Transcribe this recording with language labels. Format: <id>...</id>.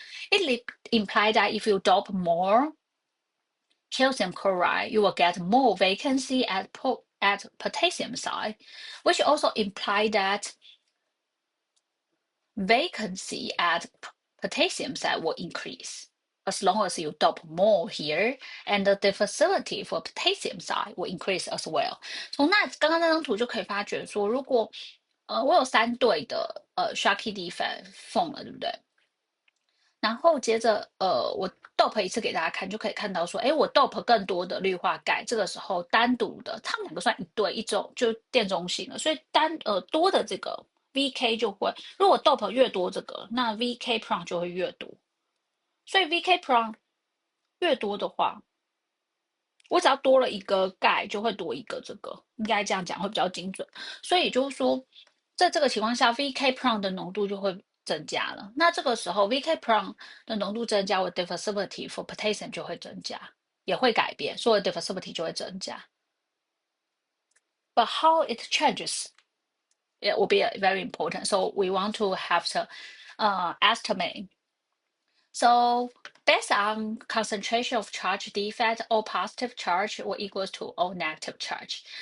<en>It implies that if you dope more calcium chloride, you will get more vacancy at potassium side, which also imply that vacancy at potassium side will increase as long as you dope more here, and the diffusivity for potassium side will increase as well.</en> <zh>从刚刚那张图就可以发觉说，如果我有3对的Ch4-2 defect 缝了，对不对？然后接着我 dope 一次给大家看，就可以看到说，哎，我 dope 更多的氯化钙，这个时候单独的，它们两个算一对一种，就电中性了，所以多的这个 VK 就会，如果 dope 越多这个，那 VK prime 就会越多，所以 VK prime 越多的话，我只要多了一个钙，就会多一个这个，应该这样讲会比较精准。所以就是说，在这个情况下，VK prime 的浓度就会增加了。那这个时候 VK prime 的浓度增加，我</zh> <en>diffusivity for potassium</en> <zh>就会增加，也会改变，所以 diffusivity 就会增加。</zh> <en>But how it changes, it will be very important. So we want to have to estimate. So based on concentration of charge defect, all positive charge will equals to all negative charge.</en>